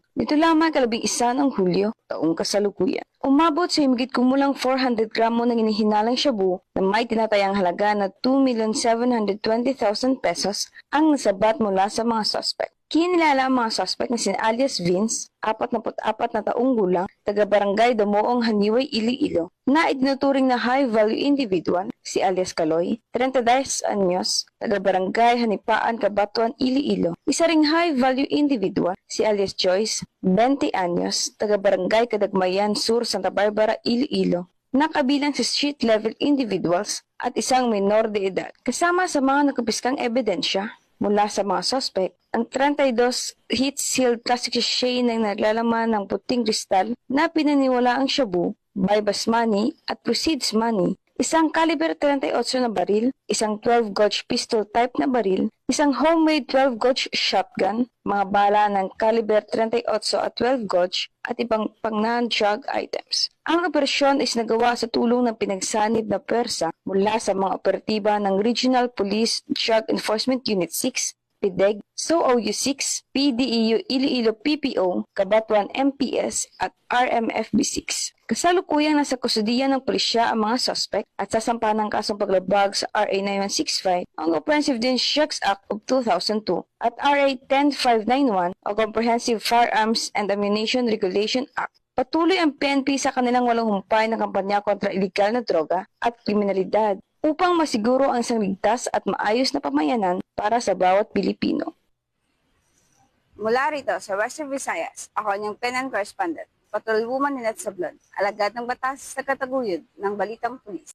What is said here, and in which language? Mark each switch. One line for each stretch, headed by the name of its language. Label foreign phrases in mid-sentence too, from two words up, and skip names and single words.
Filipino: Nito lamang 11 ng Hulyo, taong kasalukuyan. Umabot sa higit kumulang 400 gramo ng hinihinalang shabu na may tinatayang halaga na 2,720,000 pesos ang nasabat mula sa mga suspect. Kinilala ang mga suspect na si alias Vince, 44 na taong gulang, taga-barangay Damoong Haniway, Iloilo, na itinuturing na
English: high-value individual,
Filipino: si alias Kaloy, 32 anyos, taga-barangay Hanipaan, Cabatuan, Iloilo. Isa ring
English: high-value individual,
Filipino: si alias Joyce, 20 anyos, taga-barangay Kadagmayan Sur, Santa Barbara, Iloilo, na kabilang sa
English: street-level individuals
Filipino: at isang minor de edad. Kasama sa mga nakapiskang ebidensya mula sa mga suspect, ang 32
English: heat-sealed plastic sachet
Filipino: na naglalaman ng puting kristal na pinaniwala ang shabu,
English: bypass money
Filipino: at
English: proceeds money,
Filipino: isang caliber 38 na baril, isang
English: 12 gauge pistol type
Filipino: na baril, isang
English: homemade 12 gauge shotgun,
Filipino: mga bala ng caliber 38 at 12 gauge at ibang pang-
English: non-drug items.
Filipino: Ang operasyon ay nagawa sa tulong ng pinagsanib na pwersa mula sa mga operatiba ng Regional Police Drug Enforcement Unit 6, PIDEG, SOOU 6, PDEU Iloilo PPO, Cabatuan MPS at RMFB 6. Kasalukuyang nasa kustudiya ng pulisya ang mga suspect at sasampa ng kasong paglabag sa RA 9165, ang Comprehensive Drugs Act of 2002 at RA 10591 o Comprehensive Firearms and Ammunition Regulation Act. Patuloy ang PNP sa kanilang walang humpay na kampanya kontra iligal na droga at kriminalidad upang masiguro ang isang ligtas at maayos na pamayanan para sa bawat Pilipino. Mula rito sa Western Visayas, ako ang inyong PNN correspondent, Patrolwoman Lynette Sablon, alagad ng batas sa kataguyod ng Balitang Pulis.